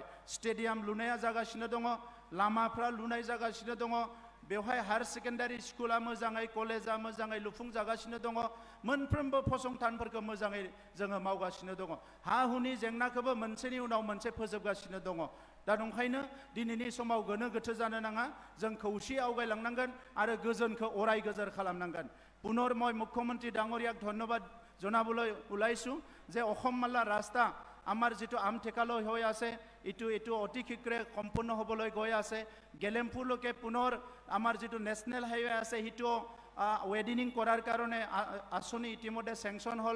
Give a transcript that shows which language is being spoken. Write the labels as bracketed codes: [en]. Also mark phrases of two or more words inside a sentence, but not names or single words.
[brx] स्टेडियाम लुनाया जागासिनो दङ, लामाफ्रा लुनाय जागासिनो दङ, बेवहाय [en] higher secondary school [brx] मोजाङै, कलेजा मोजाङै लुफुंजागासिनो दङ। मोनफ्रोमबो फसंथानफोरखौ मोजाङै जोङो मावगासिनो दङ। हा हुनि जेंनाखौबो मोनसेनि उनाव मोनसे फोजोबगासिनो दङ। दा नंखायनो दिनैनि समाव गोनो गोथो जानो नाङा, जों खौसेयै आवगायलांनांगोन आरो गोजोनखौ अराय गोजोर खालामनांगोन। [as] पुनर মই মুখ্যমন্ত্ৰী ডাঙৰীয়াক ধন্যবাদ জনাবলৈ ওলাইছোঁ যে অসমমালা ৰাস্তা আমাৰ যিটো আমঠেকালৈ হৈ আছে এইটো অতি শীঘ্ৰে সম্পূৰ্ণ হ'বলৈ গৈ আছে। গেলেমপুৰলৈকে পুনৰ আমাৰ যিটো [en] national highway [as] আছে সেইটো ৱেডিনিং কৰাৰ কাৰণে আঁচনি ইতিমধ্যে চেংচন হ'ল।